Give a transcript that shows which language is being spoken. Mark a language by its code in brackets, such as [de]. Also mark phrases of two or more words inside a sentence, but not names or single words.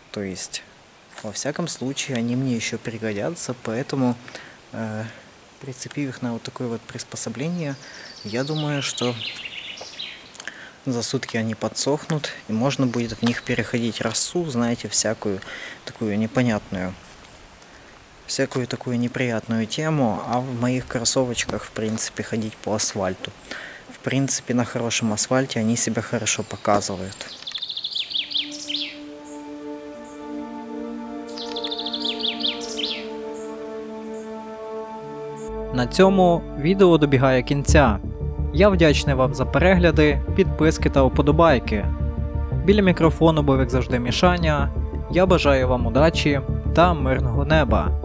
[ru] То есть Во всяком случае, они мне еще пригодятся, поэтому, прицепив их на вот такое вот приспособление, я думаю, что за сутки они подсохнут, и можно будет в них переходить росу, знаете, всякую такую непонятную, всякую такую неприятную тему, а в моих кроссовочках, в принципе, ходить по асфальту. В принципе, на хорошем асфальте они себя хорошо показывают. [uk] На цьому відео добігає кінця. Я вдячний вам за перегляди, підписки та вподобайки. Біля мікрофону був, як завжди, Мішаня. Я бажаю вам удачі та мирного неба.